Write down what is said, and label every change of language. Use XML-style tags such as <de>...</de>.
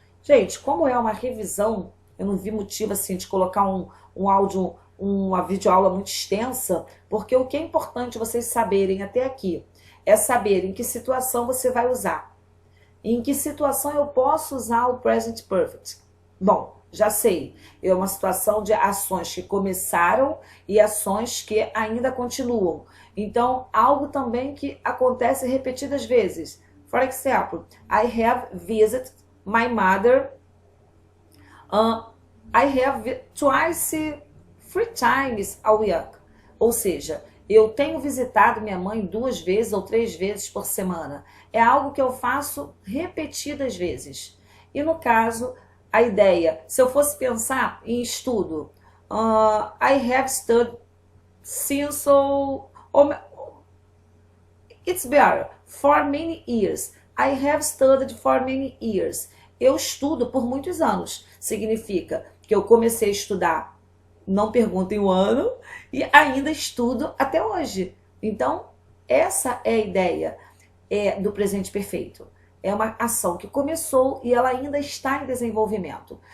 <pt>Gente, como é uma revisão, eu não vi motivo assim de colocar um áudio, uma videoaula muito extensa, porque o que é importante vocês saberem até aqui é saber em que situação você vai usar. Em que situação eu posso usar o present perfect. Bom, já sei, é uma situação de ações que começaram e ações que ainda continuam. Então, algo também que acontece repetidas vezes.</pt> <en>For example, I have visited my mother. I have twice, 3 times a week.</en> <pt>Ou seja, eu tenho visitado minha mãe 2 vezes ou 3 vezes por semana. É algo que eu faço repetidas vezes. E no caso, a ideia, se eu fosse pensar em estudo,</pt> <en>I have studied since, it's better, for many years. I have studied for many years.</en> <pt>Eu estudo por muitos anos. Significa que eu comecei a estudar, não perguntem o ano, e ainda estudo até hoje. Então, essa é a ideia do presente perfeito. É uma ação que começou e ela ainda está em desenvolvimento.</pt>